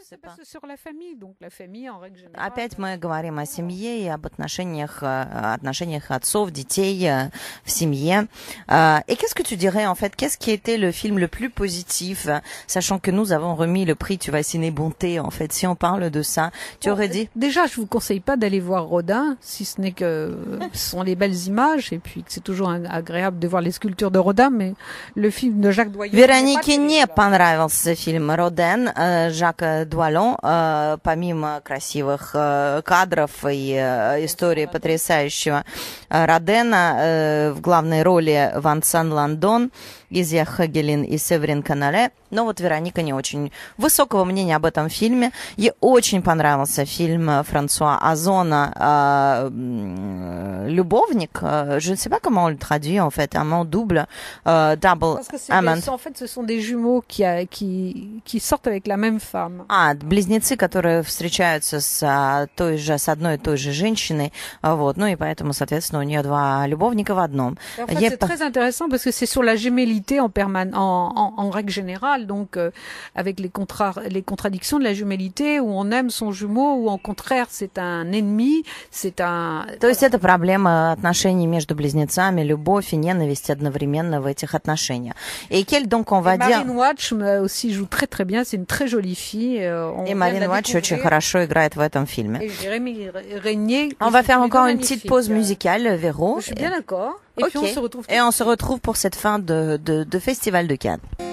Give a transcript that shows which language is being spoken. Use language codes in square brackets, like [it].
[fr] c'est pas sur la famille, donc la famille en règle générale. [ru] Опять мы говорим о семье и об отношениях отцов, детей в семье. [fr] Et qu'est-ce que tu dirais en fait? Qu'est-ce qui était le film le plus positif, sachant que nous avons remis le prix Tu vas ciné bonté en fait. Si on parle de ça, tu aurais dit? Déjà, je vous conseille pas d'aller voir Rodin, si ce n'est que ce sont les belles images et puis que c'est toujours agréable de voir les sculptures de Rodin, mais le film de Jacques Doyon. [ru] Веронике не понравился фильм «Роден» Жака Дуалон, помимо красивых кадров и истории потрясающего Родена, в главной роли Вансан Ландон, Изя Хагелин и Северин Канале. Но вот Вероника не очень высокого мнения об этом фильме. Ей очень понравился фильм Франсуа Озона «Любовник». [fr] Je ne sais pas comment on le traduit en fait, amant double, double amant. En fait, ce sont des jumeaux qui sortent avec la même femme. [ru] Близнецы, которые встречаются с одной и той же женщиной, вот, ну и поэтому, соответственно, у нее два любовника в одном. [fr] En fait, c'est très intéressant parce que c'est sur la jumélité en règle générale, donc avec les contradictions de la jumélité où on aime son jumeau ou au contraire c'est un ennemi, c'est un. [ru] То есть это проблема отношений между близнецами, любовь и ненависть одновременно в этих отношениях. [fr] Et quelle donc on va dire. Marine Watch aussi joue très très bien, c'est une très jolie fille. [ru] Et Marine Watch очень хорошо играет в этом фильме. [fr] Et Jérémy Régnier. On va faire encore une petite pause musicale, Véro. Je suis bien d'accord. Et okay. puis on se retrouve. Et on se retrouve pour cette fin de Festival de Cannes.